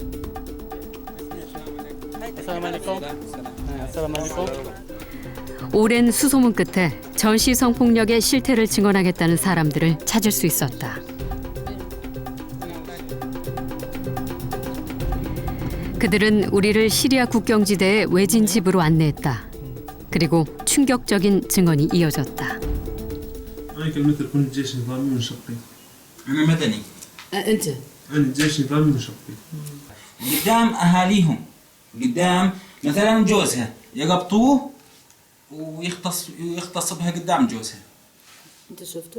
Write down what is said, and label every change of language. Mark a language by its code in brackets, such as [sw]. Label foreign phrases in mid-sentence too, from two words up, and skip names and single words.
[ko] 오랜 수소문 끝에 전시 성폭력의 실태를 증언하겠다는 사람들을 찾을 수 있었다. 그들은 우리를 시리아 국경지대의 외진 집으로 안내했다. 그리고 충격적인 증언이 이어졌다. [ar] أنا مدني. أنت؟ أنا الجيش النظامي منشقي. قدام أهاليهم قدام مثلا جوزها يقبطوه ويغتصبها قدام جوزها. أنت شفته؟